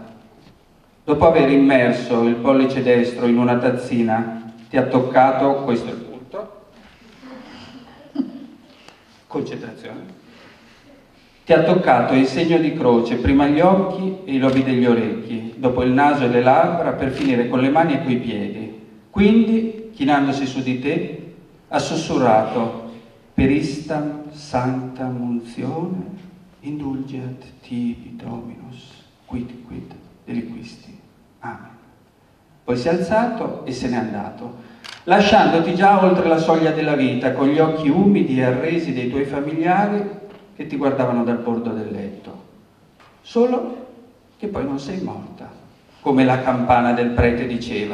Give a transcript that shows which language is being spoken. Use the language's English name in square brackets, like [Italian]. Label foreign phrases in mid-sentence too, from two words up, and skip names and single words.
[Italian] Dopo aver immerso il pollice destro in una tazzina ti ha toccato, questo è il punto, concentrazione, ti ha toccato il segno di croce, prima gli occhi e i lobi degli orecchi, dopo il naso e le labbra, per finire con le mani e coi piedi. Quindi, chinandosi su di te, ha sussurrato: [Latin] per istam sancta munzione, indulget tibi Dominus, quid quid deliquisti. [Italian] Amen. Poi si è alzato e se n'è andato, lasciandoti già oltre la soglia della vita, con gli occhi umidi e arresi dei tuoi familiari che ti guardavano dal bordo del letto. Solo che poi non sei morta, come la campana del prete diceva.